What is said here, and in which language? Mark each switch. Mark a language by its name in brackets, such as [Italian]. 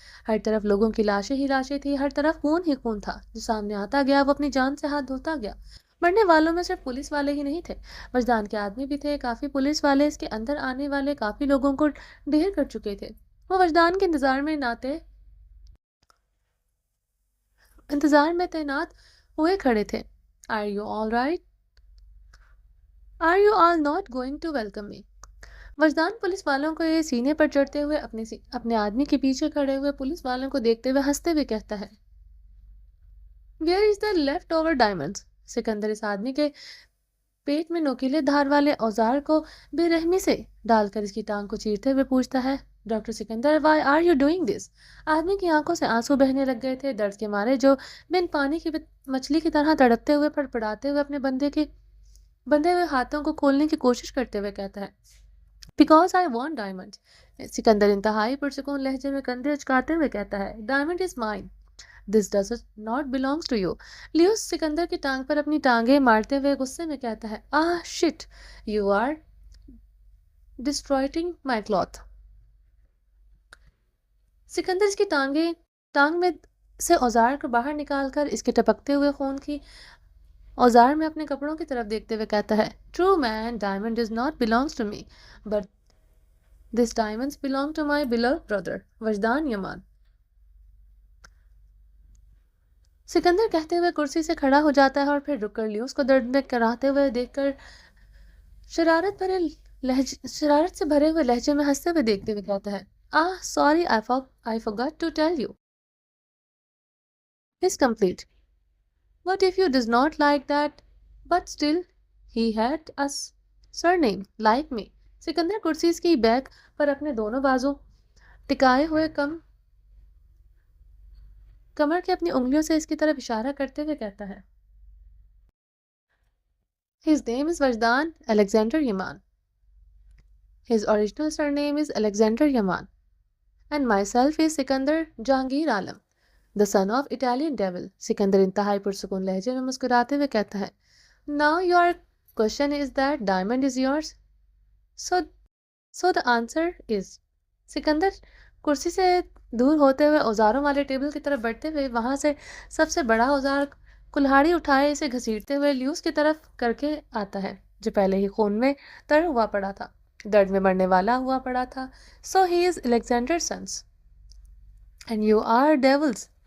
[Urdu] ہر طرف لوگوں کی لاشیں ہی لاشیں تھی، ہر طرف خون ہی خون تھا جو سامنے آتا گیا وہ اپنی جان سے ہاتھ دھوتا گیا۔ مرنے والوں میں صرف پولیس والے ہی نہیں تھے، وجدان کے آدمی بھی تھے۔ کافی پولیس والے اس کے اندر آنے والے کافی لوگوں کو ڈھیر کر چکے تھے۔ وہ وجدان کے انتظار میں تعینات ہوئے کھڑے تھے۔ [English] Are you all right? Are you all not going to welcome me? [Urdu] وجدان پولیس والوں کو یہ سینے پر چڑھتے ہوئے اپنے آدمی کے پیچھے کھڑے ہوئے پولیس والوں کو دیکھتے ہوئے ہنستے ہوئے کہتا ہے۔ [English] Where is the left over diamonds? [Urdu] Sikandar اس آدمی کے پیٹ میں نوکیلے دھار والے اوزار کو بے رحمی سے ڈال کر اس کی ٹانگ کو چیرتے ہوئے پوچھتا ہے۔ Doctor Sikandar, [English] why are you doing this? [Urdu] آدمی کی آنکھوں سے آنسو بہنے لگ گئے تھے، درد کے مارے جو بن پانی کی مچھلی کی طرح تڑپتے ہوئے پڑپڑاتے ہوئے اپنے بندھے ہوئے ہاتھوں کو کھولنے کی کوشش کرتے ہوئے کہتا ہے۔ [English] Because I want diamonds. [Urdu] Sikandar انتہائی پرسکون لہجے میں کندھے اچکاتے ہوئے کہتا ہے۔ [English] Diamond is mine. This does not belongs to you. [Urdu] Lewis Sikandar کی ٹانگ پر اپنی ٹانگیں مارتے ہوئے غصے میں کہتا ہے۔ [English] Shit, you are destroying my cloth. [Urdu] Sikandar اس کی ٹانگ میں سے اوزار کو باہر نکال کر اس کے ٹپکتے ہوئے خون کی اوزار میں اپنے کپڑوں کی طرف دیکھتے ہوئے کہتا ہے۔ [English] True man, diamond does not belongs to me, but this diamonds belong to my beloved brother, [Urdu] وجدان یمان۔ سکندر کہتے ہوئے کرسی سے کھڑا ہو جاتا ہے اور پھر رک کر لیوس کو درد میں کراہتے ہوئے دیکھ کر شرارت سے بھرے ہوئے لہجے میں ہنستے ہوئے دیکھتے ہوئے کہتا ہے۔ [English] Sorry, I forgot to tell you. It's complete. What if you does not like that? But still, he had a surname like me. [Urdu] Sikandar کرسی کی بیک پر اپنے دونوں بازو ٹکائے ہوئے کمر کے اپنی انگلیوں سے اس کی طرف اشارہ کرتے ہوئے کہتا ہے۔ [English] His name is Vajdan Alexander Yaman. His original surname is Alexander Yaman. And myself is Sikandar Jahangir Alam, the son of Italian devil. [Urdu] Sikandar انتہائی پرسکون لہجے میں مسکراتے ہوئے کہتا ہے۔ [English] Now your question is that diamond is yours? So the answer is. [Urdu] Sikandar کرسی سے دور ہوتے ہوئے اوزاروں والے ٹیبل کی طرف بڑھتے ہوئے وہاں سے سب سے بڑا اوزار کلہاڑی اٹھائے اسے گھسیٹتے ہوئے لیوس کی طرف کر کے آتا ہے جو پہلے ہی خون میں تر ہوا پڑا تھا، درد میں مرنے والا ہوا پڑا تھا۔ [English] So he is Alexander's sons and you are devils.